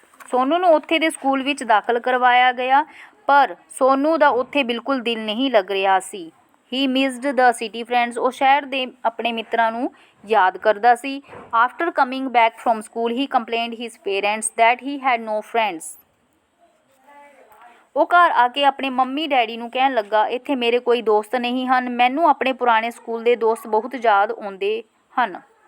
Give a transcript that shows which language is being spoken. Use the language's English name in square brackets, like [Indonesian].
[Punjabi] ਸੋਨੂ ਨੂੰ ਉੱਥੇ ਦੇ ਸਕੂਲ ਵਿੱਚ ਦਾਖਲ ਕਰਵਾਇਆ ਗਿਆ, ਪਰ ਸੋਨੂ ਦਾ ਉੱਥੇ ਬਿਲਕੁਲ ਦਿਲ ਨਹੀਂ ਲੱਗ ਰਿਹਾ ਸੀ. [English] He missed the city friends. [Punjabi] ਉਹ ਸ਼ਹਿਰ ਦੇ ਆਪਣੇ ਮਿੱਤਰਾਂ ਨੂੰ ਯਾਦ ਕਰਦਾ ਸੀ. [English] After coming back from school, he complained his parents that he had no friends. [Punjabi] ਉਹ ਘਰ ਆ ਕੇ ਆਪਣੇ ਮੰਮੀ ਡੈਡੀ ਨੂੰ ਕਹਿਣ ਲੱਗਾ, ਇੱਥੇ ਮੇਰੇ ਕੋਈ ਦੋਸਤ ਨਹੀਂ ਹਨ. ਮੈਨੂੰ ਆਪਣੇ ਪੁਰਾਣੇ ਸਕੂਲ ਦੇ ਦੋਸਤ ਬਹੁਤ ਯਾਦ ਆਉਂਦੇ ਹਨ.